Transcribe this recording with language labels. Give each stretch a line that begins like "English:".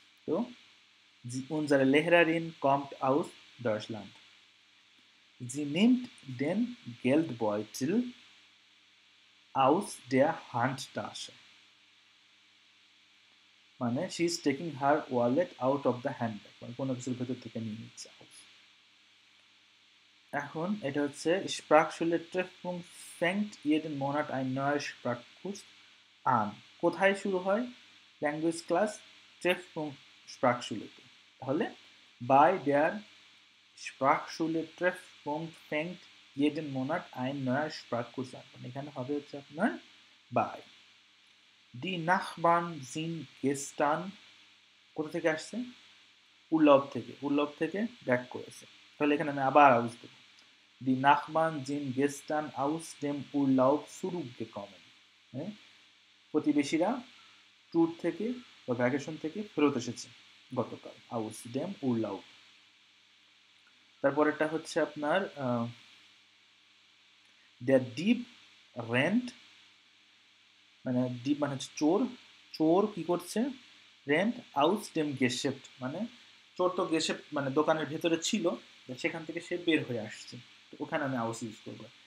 German: তো উনজারে লেহেরারিন কমট আউস ডয়চল্যান্ড। জি নিমট ডেন গেল্ডবয়টেল aus der Handtasche,
English: মানে she is taking her wallet out of the handbag,
Bangla: মানে কোনো কিছুর ভেতর থেকে নিয়ে নিচ্ছে। এখন এটা হচ্ছে
German: Sprachschule Treffpunkt fängt jeden Monat ein neuer Sprachkurs an.
Bangla: কোথায় শুরু হয় ল্যাঙ্গুয়েজ ক্লাস? Treffpunkt Sprachschule-তে।
German: তাহলে bei der Sprachschule Treffpunkt fängt jeden Monat ein neuer Sprachkurs an,
Bangla: এখানে হবে হচ্ছে আপনার
German: bei। Die Nachbarn sind gestern,
Bangla: কোথা থেকে আসছে? উর্লব থেকে, উর্লব থেকে ব্যাক করেছে, তাহলে এখানে আমি আবার আউস দেব।
German: Die Nachbarn sind gestern aus dem Urlaub zurückgekommen,
Bangla: হ্যাঁ, প্রতিবেশীরা ট্যুর থেকে বা ভ্যাকেশন থেকে ফেরত এসেছে গতকাল,
German: aus dem Urlaub।
Bangla: তারপরেরটা হচ্ছে আপনার
German: der Dieb rennt,
Bangla: মানে ডিপ মানে হচ্ছে চোর, চোর কি করছে?
German: রেন্ট আউস ডেম গেশেপ্ট,
Bangla: মানে চোর তো গেশেপ্ট মানে দোকানের ভেতরে ছিল, সেখান থেকে সে বের হয়ে আসছে, তো ওখানে আমি আউস ইউজ করবো।